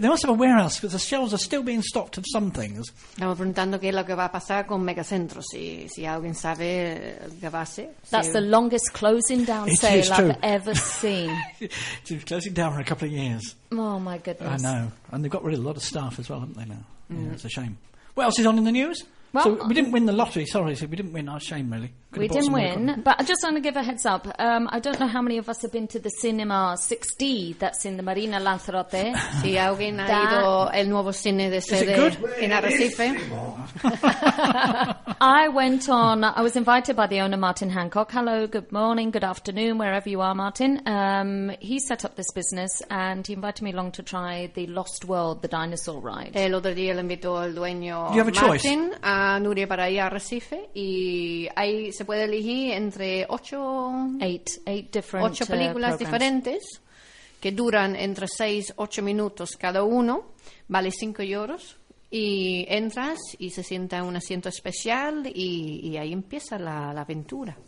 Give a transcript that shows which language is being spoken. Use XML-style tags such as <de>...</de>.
<en>They must have a warehouse because the shelves are still being stocked of some things.</en> <es>Estamos preguntando qué es lo que va a pasar con Megacentro, si alguien sabe qué va a ser.</es> <en>That's the longest closing down sale I've ever seen. It's closing down for a couple of years. Oh my goodness. I know. And they've got rid of a lot of staff as well, haven't they now? Yeah, it's a shame. What else is on in the news? Well, so we didn't win the lottery, sorry. So we didn't win, our shame really. We didn't win, but I just want to give a heads up. I don't know how many of us have been to the cinema 6D that's in the Marina Lanzarote.</en> <es>Si alguien ha ido el nuevo cine de sede en Arrecife.</es> <en>I was invited by the owner, Martin Hancock. Hello, good morning, good afternoon, wherever you are, Martin. He set up this business and he invited me along to try the Lost World, the dinosaur ride.</en> <es>El otro día le invitó el dueño,</es> <en>you have a</en> <es>Martin,</es> <en>choice.</en> <es>A Nuria para ir a Arrecife, y ahí se puede elegir entre ocho películas diferentes que duran entre 6-8 minutos cada uno, vale 5 euros, y entras y se sienta en un asiento especial y ahí empieza la aventura.</es>